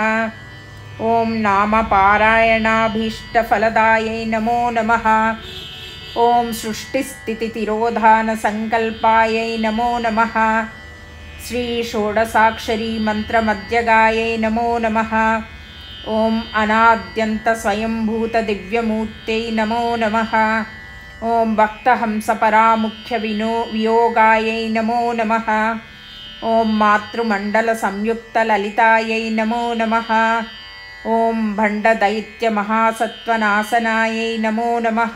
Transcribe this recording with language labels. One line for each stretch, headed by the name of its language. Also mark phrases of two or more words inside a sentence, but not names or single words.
Sanskrit: ॐ नामपारायणाभीष्टफलदायै नमो नमः। ॐ सृष्टिस्थितितिरोधानसङ्कल्पायै नमो नमः। श्रीषोडशाक्षरी मन्त्रमध्यगायै नमो नमः। ఓం అనాద్యంత స్వయంభూత దివ్యమూర్తై నమో నమః. ఓం భక్తహంస పరాముఖ్య వియోగాయై నమో నమః. ఓం మాతృమండల సంయుక్త లలితాయై నమో నమః. ఓం భండదైత్య మహాసత్వనాశనాయై నమో నమః.